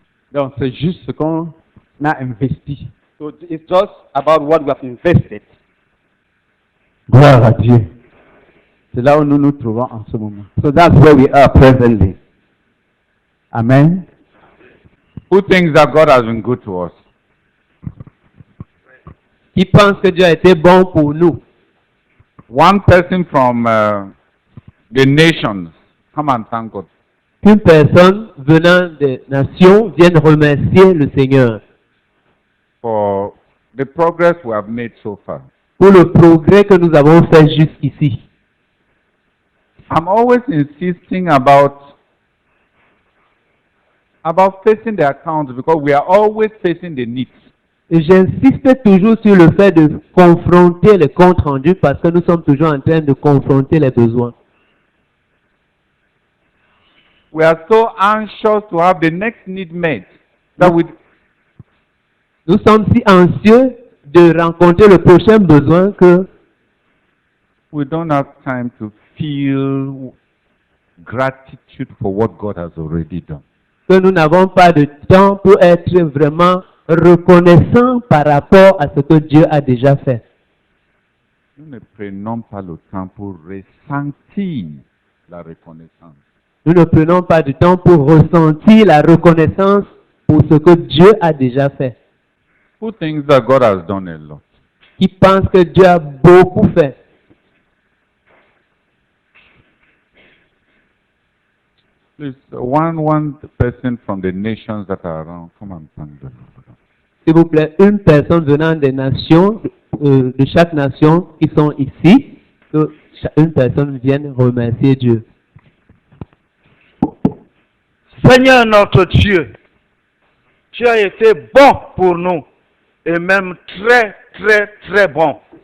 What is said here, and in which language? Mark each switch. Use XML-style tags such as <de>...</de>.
<fr>Donc, c'est juste ce qu'on a investi.</fr> <en>So it's just about what we have invested.</en> <fr>Gloire à Dieu. C'est là où nous nous trouvons en ce moment.</fr> <en>So that's where we are presently. Amen. Who thinks that God has been good to us?</en> <fr>Qui pense que Dieu a été bon pour nous?</fr> <en>One person from the nations, come and thank God.</en> <fr>Qu'une personne venant des nations vienne remercier le Seigneur</fr> <en>For the progress we have made so far.</en> <fr>pour le progrès que nous avons fait jusqu'ici.</fr> <en>I'm always insisting about facing the accounts because we are always facing the needs.</en> <fr>Et j'insiste toujours sur le fait de confronter les comptes rendus parce que nous sommes toujours en train de confronter les besoins.</fr> <en>We are so anxious to have the next need met that</en> <fr>Nous sommes si anxieux de rencontrer le prochain besoin que</fr> <en>we don't have time to feel gratitude for what God has already done.</en> <fr>que nous n'avons pas de temps pour être vraiment reconnaissants par rapport à ce que Dieu a déjà fait. Nous ne prenons pas le temps pour ressentir la reconnaissance. Nous ne prenons pas de temps pour ressentir la reconnaissance pour ce que Dieu a déjà fait.</fr> <en>Who thinks that God has done a lot?</en> <fr>Qui pense que Dieu a beaucoup fait.</fr> <en>Please, one person from the nations that are around, come and thank them.</en> <fr>S'il vous plaît, une personne venant des nations, de chaque nation qui sont ici, que une personne vienne remercier Dieu. Seigneur notre Dieu, tu as été bon pour nous et même très, très, très bon.</fr>